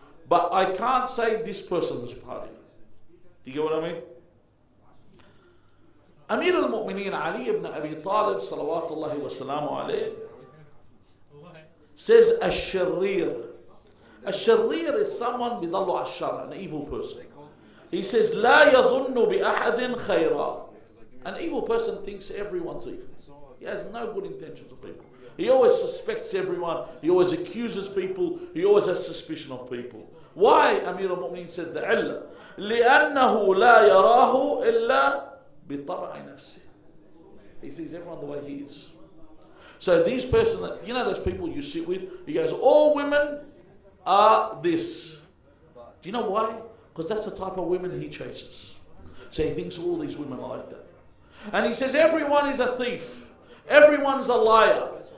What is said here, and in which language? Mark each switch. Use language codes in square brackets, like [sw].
[en] But I can't say this person is partying. Do you get what I mean? Amir al-Mu'mineen Ali ibn Abi Talib salawatullahi wa salamu alayhi says الشرير. الشرير is someone [ar] بيضلوا على الشر, [en] an evil person. He says [ar] لا يظن بأحد خيرا. [en] An evil person thinks everyone's evil. He has no good intentions of people. He always suspects everyone. He always accuses people. He always has suspicion of people. Why? Amir al-Mu'mineen says the illah. [ar] لأنه لا يراه إلا بطبع نفسه. [en] He sees everyone the way he is. So these person, those people you sit with, he goes, all women are this. Do you know why? Because that's the type of women he chases. So he thinks all these women are like that. And he says everyone is a thief. Everyone's a liar.